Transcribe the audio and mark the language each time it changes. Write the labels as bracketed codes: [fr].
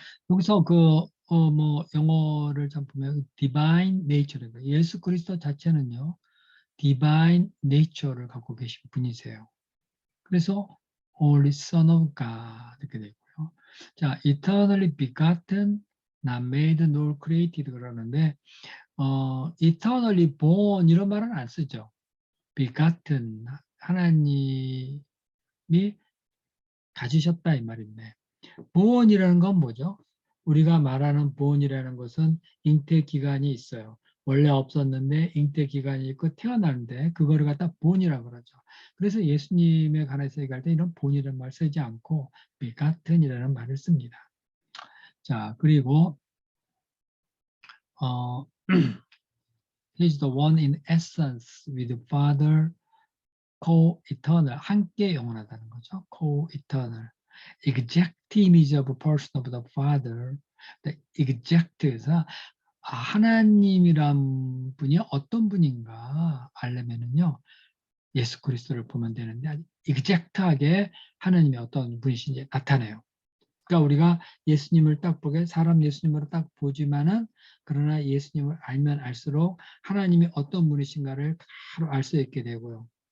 [ko] 여기서 뭐 영어를 좀 보면 divine nature 예수 그리스도 자체는요 divine nature를 갖고 계신 분이세요. 그래서 Holy Son of God 이렇게 되고요. [en] 자, eternally begotten, not made nor created 그러는데 eternally born [ko] 이런 말은 안 쓰죠. begotten 하나님이 가지셨다 이 말인데 born이라는 건 뭐죠? 우리가 말하는 born이라는 것은 잉태 기간이 있어요. 원래 없었는데 잉태 기간이 있고 태어나는데 그거를 갖다 born이라고 그러죠. 그래서 예수님에 관해서 얘기할 때 이런 born이라는 말 쓰지 않고 begotten이라는 말을 씁니다. [en] 자, 그리고 He's the one in essence with the Father, co-eternal, [ko] 함께 영원하다는 거죠. [en] co-eternal. exact image of a person of the Father. [ko] exact에서 하나님이란 분이 어떤 분인가 알려면은요 예수 그리스도를 보면 되는데 exact하게 하나님이 어떤 분이신지 나타내요. 그러니까 우리가 예수님을 딱 보게 사람 예수님으로 딱 보지만은 그러나 예수님을 알면 알수록 하나님이 어떤 분이신가를 바로 알 수 있게 되고요.